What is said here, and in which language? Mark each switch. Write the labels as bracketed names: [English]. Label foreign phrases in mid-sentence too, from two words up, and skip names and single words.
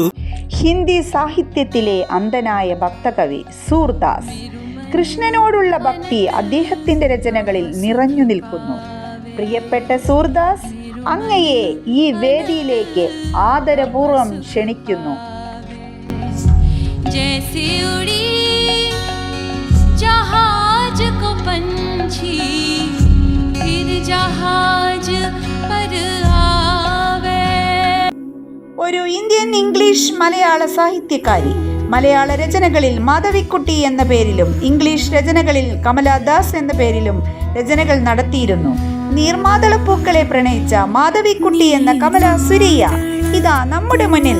[Malayalam] ഹിന്ദി സാഹിത്യത്തിലെ അന്ധനായ ഭക്തകവി സൂർദാസ്. കൃഷ്ണനോടുള്ള ഭക്തി അദ്ദേഹത്തിന്റെ രചനകളിൽ നിറഞ്ഞു നിൽക്കുന്നു. പ്രിയപ്പെട്ട സൂർദാസ്, അങ്ങയെ ഈ വേദിയിലേക്ക് ആദരപൂർവം ക്ഷണിക്കുന്നു. [Hindi] जैसे उड़ी जहाज को पंछी फिर जहाज पर आवे. [Malayalam] ഒരു ഇന്ത്യൻ ഇംഗ്ലീഷ് മലയാള സാഹിത്യകാരി. മലയാള രചനകളിൽ മാധവിക്കുട്ടി എന്ന പേരിലും ഇംഗ്ലീഷ് രചനകളിൽ കമലാദാസ് എന്ന പേരിലും രചനകൾ നടത്തിയിരുന്നു. നീർമാതളപ്പൂക്കളെ പ്രണയിച്ച മാധവിക്കുട്ടി എന്ന കമല സുരിയ ഇതാ നമ്മുടെ മുന്നിൽ.